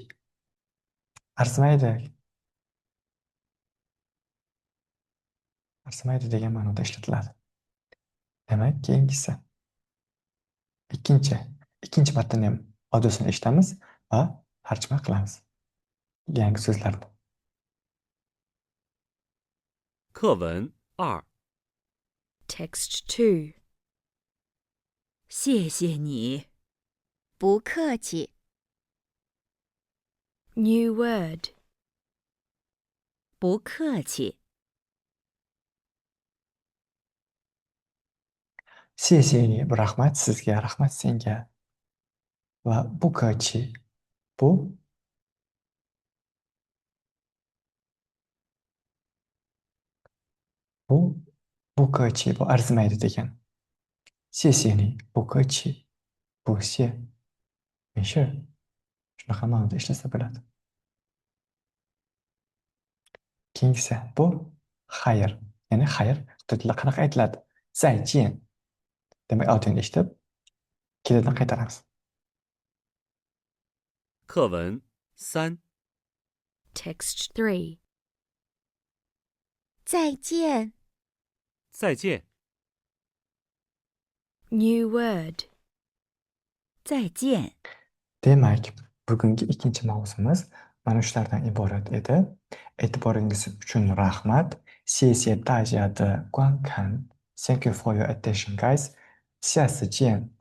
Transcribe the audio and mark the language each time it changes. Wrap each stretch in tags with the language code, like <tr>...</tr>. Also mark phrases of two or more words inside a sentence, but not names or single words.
<uz>Arzimaydi. Arzimaydi degan ma'noda ishlatiladi. Demak, keyingisi. Ikkinchi matnni ham audiosini eshitamiz va tarjima qilamiz. Yangi so'zlarni.</uz> <zh>课文二</zh> <en>Text 2.</en> <zh>谢谢你。不客气，</zh> <en>New word.</en> <zh>不客气。</zh> <uz>Xie bu rahmat sizga, rahmat senga. Va bu ko'chi bu ko'chi bu arzimaydi degan.</uz> <zh>谢谢你，不客气，不谢，没事儿.</zh> <uz>Shunaqa ma'noda ishlasa bo'ladi. Keyingisi bu xayr. Ya'ni xayr xitoy tilida qanaqa aytiladi? Zayjian. Demak, audioni eshitib, ketidan qaytaramiz.</uz> <zh>课文3，</zh> <en>Text 3.</en> <zh>再见，再见。</zh> <en>New word.</en> <zh>再见。</zh> <uz>Demak, bugungi ikkinchi mavzumiz mana shulardan iborat edi. E'tiboringiz uchun rahmat.</uz> <zh>谢谢大家的观看.</zh> <en>Thank you for your attention, guys.</en> <zh>下次见.</zh>